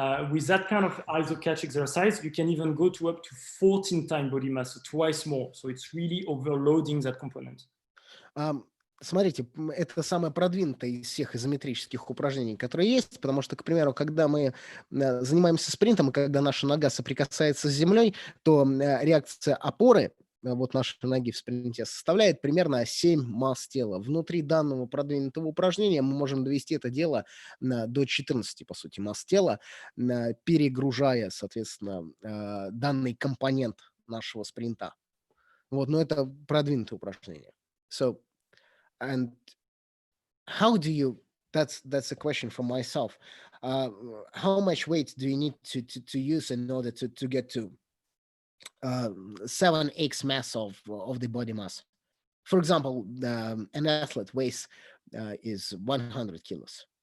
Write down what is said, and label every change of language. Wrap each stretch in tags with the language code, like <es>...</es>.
<en>With that kind of iso catch exercise, you can even go to up to 14 times body mass, so twice more. So it's really overloading that component.</en> <ru>Смотрите, это самое продвинутое из всех изометрических упражнений, которые есть, потому что, к примеру, когда мы занимаемся спринтом, и когда наша нога соприкасается с землей, то реакция опоры вот нашей ноги в спринте составляет примерно 7 масс тела. Внутри данного продвинутого упражнения мы можем довести это дело до 14, по сути, масс тела, перегружая, соответственно, данный компонент нашего спринта. Вот, но это продвинутое упражнение.</ru> <en>So, and how do you, that's a question for myself. How much weight do you need to use in order to get to 7x mass of the body mass? For example, an athlete weighs is 100 kilos.</en>